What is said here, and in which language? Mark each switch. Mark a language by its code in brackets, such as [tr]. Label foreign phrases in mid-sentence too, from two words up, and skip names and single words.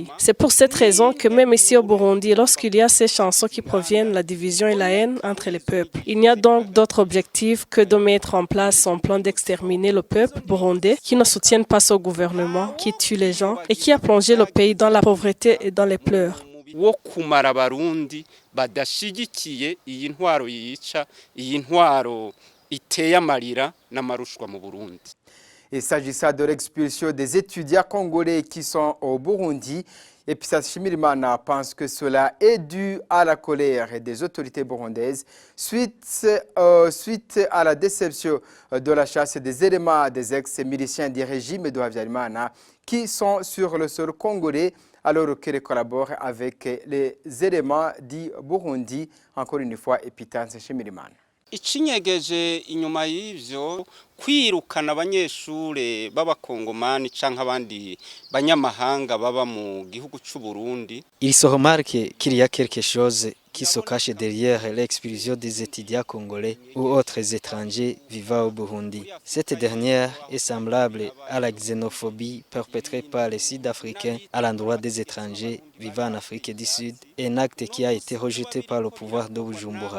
[rn] C'est pour cette raison que même ici au Burundi, lorsqu'il y a ces chansons qui proviennent de la division et la haine entre les peuples, il n'y a donc d'autre objectif que de mettre en place un plan d'exterminer le peuple burundais qui ne soutienne pas ce gouvernement, qui tue les gens et qui a plongé le pays dans la pauvreté et dans les pleurs. Wo kumara abarundi badashigikiye iyi ntwaro yica, iyi ntwaro iteye amarira n'amarushwa mu Burundi. [fr] Il s'agissait de l'expulsion des étudiants congolais qui sont au Burundi. Et puis Shimirimana pense que cela est dû à la colère des autorités burundaises suite à la déception de la chasse des éléments des ex-miliciens du régime de Habyarimana qui sont sur le sol congolais alors qu'ils collaborent avec les éléments du Burundi. Encore une fois, Epitance Shimirimana. [rn] Icinyegeje inyuma y'ivyo kwirukana abanyeshure b'abakongomani canke abandi banyamahanga baba mu gihugu c'u Burundi. [fr] Il se remarque qu'il y a quelque chose qui se cache derrière l'expulsion des étudiants congolais ou autres étrangers vivant au Burundi. Cette dernière est semblable à la xénophobie perpétrée par les Sud-Africains à l'endroit des étrangers vivant en Afrique du Sud, un acte qui a été rejeté par le pouvoir de Bujumbura.